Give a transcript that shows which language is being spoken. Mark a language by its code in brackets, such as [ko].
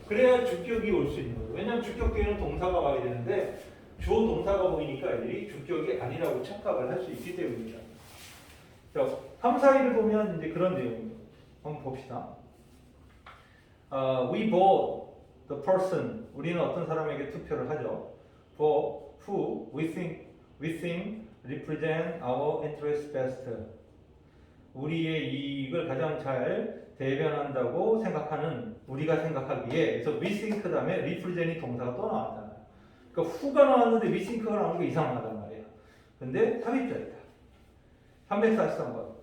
[ko] 그래야 주격이 올 수 있는 거죠. 왜냐면 주격 뒤에는 동사가 와야 되는데 주어 동사가 보이니까 애들이 주격이 아니라고 착각을 할 수 있기 때문입니다. 자, 3, 4일을 보면 이제 그런 내용입니다. 한번 봅시다. [en] We vote the person. [ko] 우리는 어떤 사람에게 투표를 하죠. [en] For who we think represent our interest best. [ko] 우리의 이익을 가장 잘 대변한다고 생각하는 우리가 생각하기에 그래서 [en] we think [ko] 다음에 represent이 동사가 또 나왔잖아요. 그러니까 who가 나왔는데 [en] we think [ko] 가 나오는 게 이상하단 말이에요. 근데 삽입절이다. 343번.